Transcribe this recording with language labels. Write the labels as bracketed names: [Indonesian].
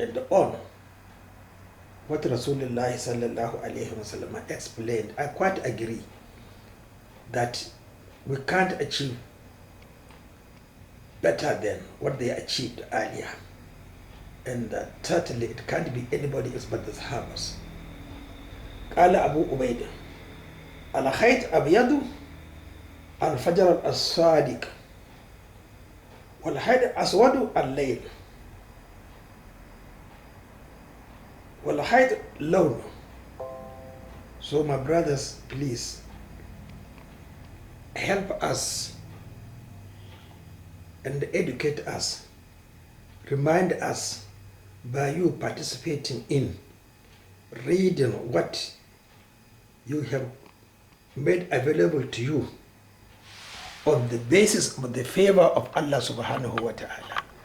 [English] on what Rasulullah sallallahu alayhi wasallam explained, I quite agree that we can't achieve better than what they achieved earlier. And certainly it can't be anybody else but the Sahabas. [Arabic] قال أبو عبيدة الخيط أبيض الفجر الصادق والخيط أسود الليل والخيط لون. [English] So my brothers, please help us and educate us, remind us by you participating in reading what you have made available to you on the basis of the favor of Allah subhanahu wa ta'ala.